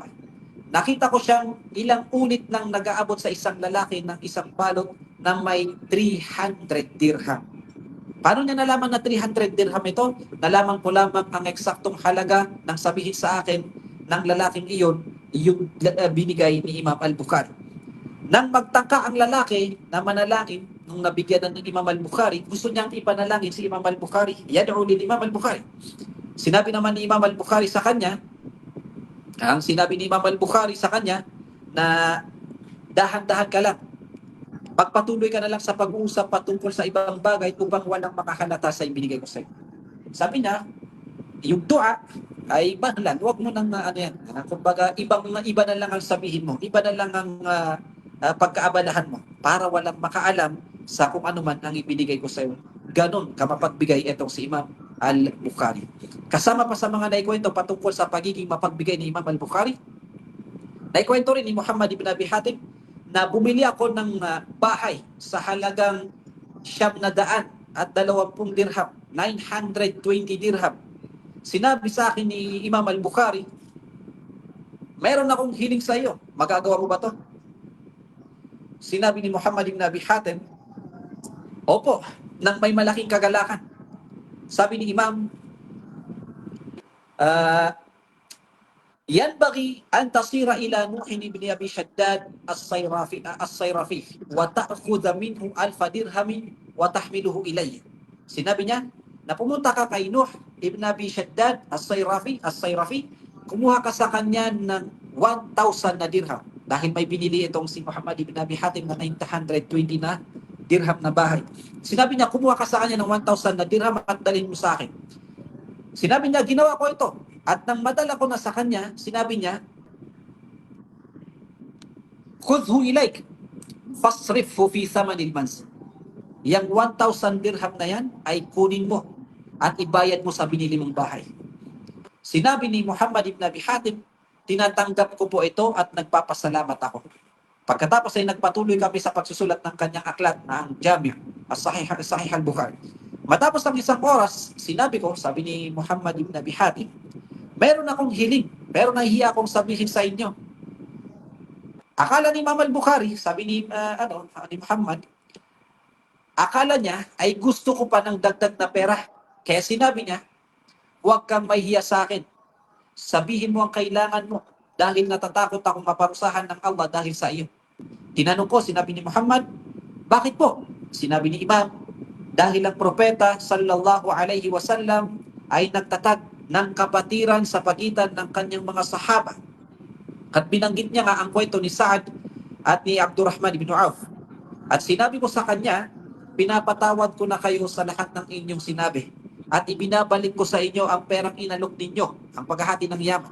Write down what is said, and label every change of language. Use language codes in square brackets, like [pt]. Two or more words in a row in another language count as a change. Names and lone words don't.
[tl] Nakita ko siyang ilang ulit nang nag-aabot sa isang lalaki ng isang balot na may 300 dirham. Paano niya nalaman na 300 dirham ito? Nalaman ko lamang ang eksaktong halaga ng sabihin sa akin ng lalaking iyon, yung binigay ni Imam al-Bukhari. Nang magtangka ang lalaki na manalangin, nung nabigyan ng Imam al-Bukhari, gusto niyang ipanalangin si Imam al-Bukhari. [ar] يدعو للإمام البخاري. [tl] Sinabi naman ni Imam al-Bukhari sa kanya, na dahan-dahan ka lang. Pagpatuloy ka na lang sa pag-uusap patungkol sa ibang bagay upang walang makahalata sa ibinigay ko sa iyo. Sabi niya, yung dua ay mahlan, huwag mo nang kumbaga iba na lang ang sabihin mo, iba na lang ang pagkaabalahan mo para walang makaalam sa kung ano man ang ibinigay ko sa iyo. Ganon kamapagbigay itong si Imam al-Bukhari. Kasama pa sa mga naikwento patungkol sa pagiging mapagbigay ni Imam al-Bukhari, naikwento rin ni Muhammad ibn Abi Hatim na bumili ako ng bahay sa halagang 920 dirham, 920 dirham. Sinabi sa akin ni Imam al-Bukhari, mayroon akong hiling sa iyo, magagawa mo ba to? Sinabi ni Muhammad ibn Abi Hatim, opo, nang may malaking kagalakan. Sabi ni Imam, [ar] ينبغي أن تسير إلى نوح بن أبي شداد الصيرفي وتأخذ منه 1,000 درهم وتحمله إلي. [tl] Sinabi niya, na pumunta ka kay Nuh ibn Abi Shaddad as-Sayrafi, kumuha ka sa kanya ng 1,000 na dirham. Dahil may binili itong si Muhammad ibn Abi Hatim na 920 na dirham na bahay. Sinabi niya, kumuha ka sa kanya ng 1,000 na dirham at dalhin mo sa akin. Sinabi niya, ginawa ko ito. At nang madala ko na sa kanya, sinabi niya, [ar] خذه إليك فاصرفه في ثمن المنزل. [tl] Yang 1,000 dirham na yan ay kunin mo at ibayad mo sa binili mong bahay. Sinabi ni Muhammad ibn Abi Hatim, tinatanggap ko po ito at nagpapasalamat ako. Pagkatapos ay nagpatuloy kami sa pagsusulat ng kanyang aklat na ang Jami' as-Sahih al-Bukhari. Matapos ng isang oras, sinabi ko, sabi ni Muhammad ibn Abi Hatim, meron akong hiling, pero nahihiya akong sabihin sa inyo. Akala ni Imam al-Bukhari, sabi ni Muhammad, akala niya ay gusto ko pa ng dagdag na pera. Kaya sinabi niya, huwag kang mahihiya sa akin. Sabihin mo ang kailangan mo dahil natatakot akong maparusahan ng Allah dahil sa iyo. Tinanong ko, sinabi ni Muhammad, bakit po? Sinabi ni Imam, dahil ang propeta [ar] صلى الله عليه وسلم [tl] ay nagtatag ng kapatiran sa pagitan ng kanyang mga sahaba. At binanggit niya nga ang kwento ni Sa'ad at ni Abdurrahman ibn Auf. At sinabi ko sa kanya, pinapatawad ko na kayo sa lahat ng inyong sinabi. At ibinabalik ko sa inyo ang perang inalok ninyo, ang paghahati ng yaman.